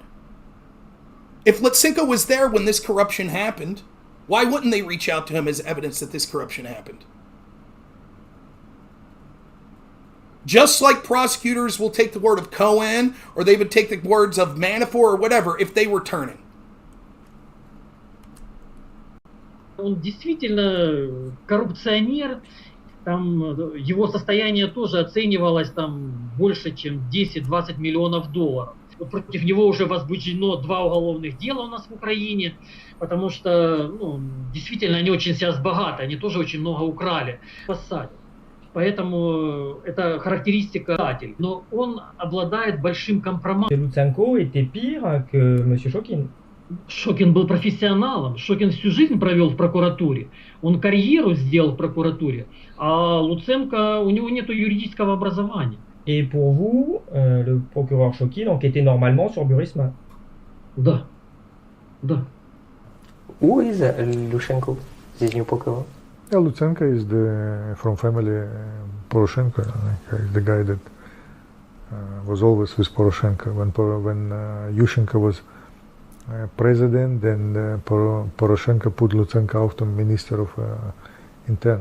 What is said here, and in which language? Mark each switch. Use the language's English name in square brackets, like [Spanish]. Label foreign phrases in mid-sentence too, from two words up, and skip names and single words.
[English] If Lutsenko was there when this corruption happened, why wouldn't they reach out to him as evidence that this corruption happened? Just like prosecutors will take the word of Cohen, or they would take the words of Manafort or whatever if they were turning. [Russian] Он действительно коррупционер, там его состояние тоже оценивалось там больше, чем 10-20 миллионов долларов. Против него уже возбуждено 2 уголовных дела у нас в Украине, потому что действительно они очень сейчас богаты, они тоже очень много украли, посадят. Поэтому это характеристика. Но он обладает большим компроматом. [French] Lutsenko était pire que M. Shokin. [Russian] Шокин был профессионалом. Шокин всю жизнь провел в прокуратуре. Он карьеру сделал в прокуратуре. А Луценко, у него нет юридического образования. [French] Et pour vous, le procureur Shokin enquêtait normalement sur Burisma? [Russian] Да. Да. [English] Who is Lutsenko, this new procureur? Yeah, Lutsenko is from family Poroshenko. He's the guy that was always with Poroshenko. When Yushchenko was president, then Poroshenko put Lutsenko out on Minister of Interior.